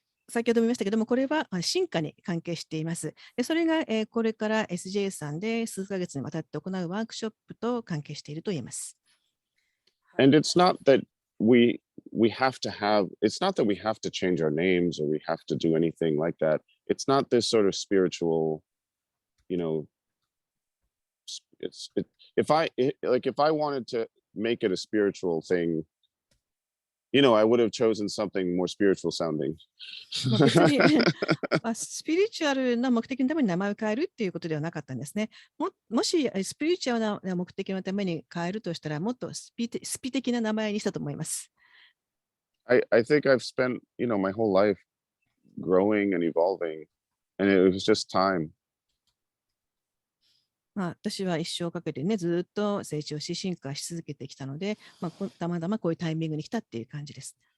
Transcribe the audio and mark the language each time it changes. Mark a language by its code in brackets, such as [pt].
[ja] 先ほども言いましたけども、これは進化に関係しています。でそれが、これから SJ さんで数ヶ月にわたって行うワークショップと関係していると言えます。 [en] And it's not that we have to change our names, or we have to do anything like that. It's not this sort of spiritual, you know, if I wanted to make it a spiritual thing, I would have chosen something more spiritual sounding. [ja] 別にスピリチュアルな目的のために名前を変えるっていうことではなかったんですね。もしスピリチュアルな目的のために変えるとしたら、もっとスピ的な名前にしたと思います。 [en] I think I've spent, my whole life growing and evolving, and it was just time. [ja] 私は一生かけてね、ずっと成長し、進化し続けてきたので、たまたまこういうタイミングに来たっていう感じです。